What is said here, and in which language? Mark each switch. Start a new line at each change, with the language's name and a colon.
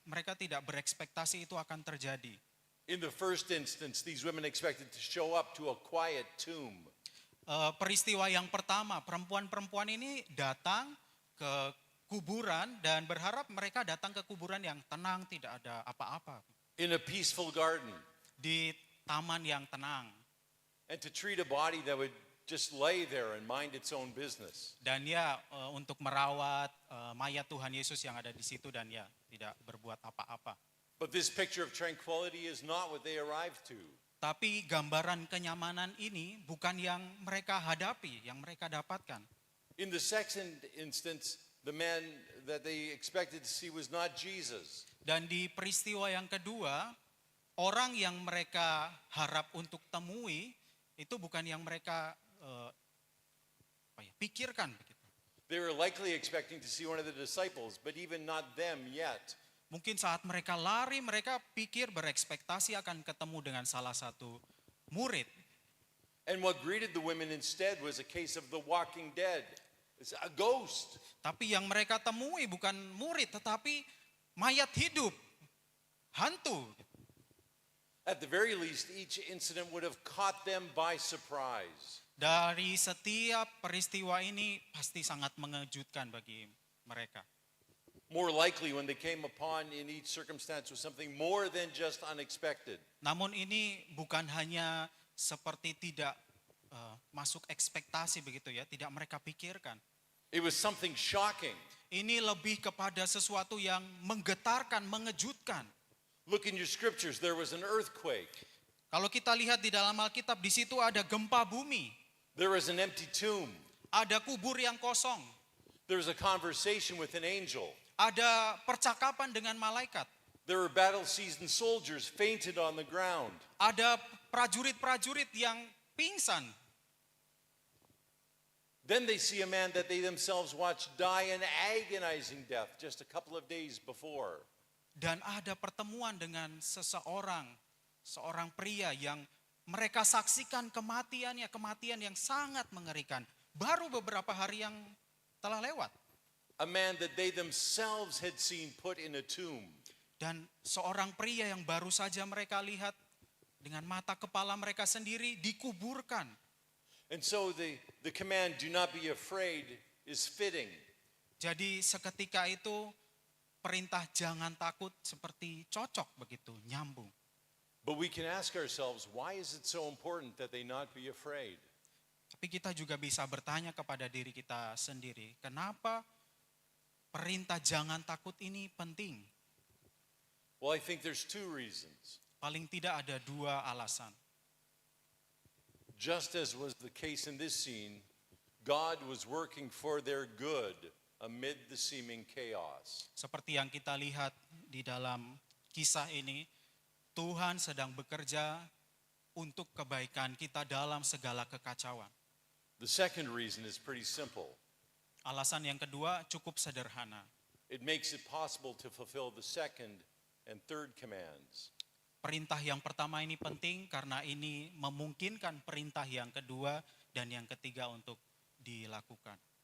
Indonesian: Mereka tidak berekspektasi itu akan terjadi.
English: In the first instance, these women expected to show up to a quiet tomb.
Indonesian: Peristiwa yang pertama, perempuan-perempuan ini datang ke kuburan dan berharap mereka datang ke kuburan yang tenang, tidak ada apa-apa.
English: In a peaceful garden.
Indonesian: Di taman yang tenang.
English: And to treat a body that would just lay there and mind its own business.
Indonesian: Dan ya untuk merawat mayat Tuhan Yesus yang ada di situ dan ya tidak berbuat apa-apa.
English: But this picture of tranquility is not what they arrived to.
Indonesian: Tapi gambaran kenyamanan ini bukan yang mereka hadapi, yang mereka dapatkan.
English: In the second instance, the man that they expected to see was not Jesus.
Indonesian: Dan di peristiwa yang kedua, orang yang mereka harap untuk temui itu bukan yang mereka pikirkan begitu.
English: They were likely expecting to see one of the disciples, but even not them yet.
Indonesian: Mungkin saat mereka lari, mereka pikir berekspektasi akan ketemu dengan salah satu murid.
English: And what greeted the women instead was a case of the walking dead. It's a ghost.
Indonesian: Tapi yang mereka temui bukan murid, tetapi mayat hidup, hantu.
English: At the very least, each incident would have caught them by surprise.
Indonesian: Dari setiap peristiwa ini pasti sangat mengejutkan bagi mereka.
English: More likely when they came upon in each circumstance was something more than just unexpected.
Indonesian: Namun ini bukan hanya seperti tidak masuk ekspektasi begitu ya, tidak mereka pikirkan.
English: It was something shocking.
Indonesian: Ini lebih kepada sesuatu yang menggetarkan, mengejutkan.
English: Look in your scriptures, there was an earthquake.
Indonesian: Kalau kita lihat di dalam Alkitab, di situ ada gempa bumi.
English: There was an empty tomb.
Indonesian: Ada kubur yang kosong.
English: There was a conversation with an angel.
Indonesian: Ada percakapan dengan malaikat.
English: There were battle-seasoned soldiers fainted on the ground.
Indonesian: Ada prajurit-prajurit yang pingsan.
English: Then they see a man that they themselves watched die an agonizing death just a couple of days before.
Indonesian: Dan ada pertemuan dengan seorang pria yang mereka saksikan kematiannya, kematian yang sangat mengerikan. Baru beberapa hari yang telah lewat.
English: A man that they themselves had seen put in a tomb.
Indonesian: Dan seorang pria yang baru saja mereka lihat dengan mata kepala mereka sendiri dikuburkan.
English: And so the command, do not be afraid, is fitting.
Indonesian: Jadi seketika itu perintah jangan takut seperti cocok begitu, nyambung.
English: But we can ask ourselves, why is it so important that they not be afraid?
Indonesian: Tapi kita juga bisa bertanya kepada diri kita sendiri, kenapa perintah jangan takut ini penting?
English: Well, I think there's two reasons.
Indonesian: Paling tidak ada dua alasan.
English: Just as was the case in this scene, God was working for their good amid the seeming chaos.
Indonesian: Seperti yang kita lihat di dalam kisah ini, Tuhan sedang bekerja untuk kebaikan kita dalam segala kekacauan.
English: The second reason is pretty simple.
Indonesian: Alasan yang kedua cukup sederhana.
English: It makes it possible to fulfill the second and third commands.
Indonesian: Perintah yang pertama ini penting karena ini memungkinkan perintah yang kedua dan yang ketiga untuk dilakukan.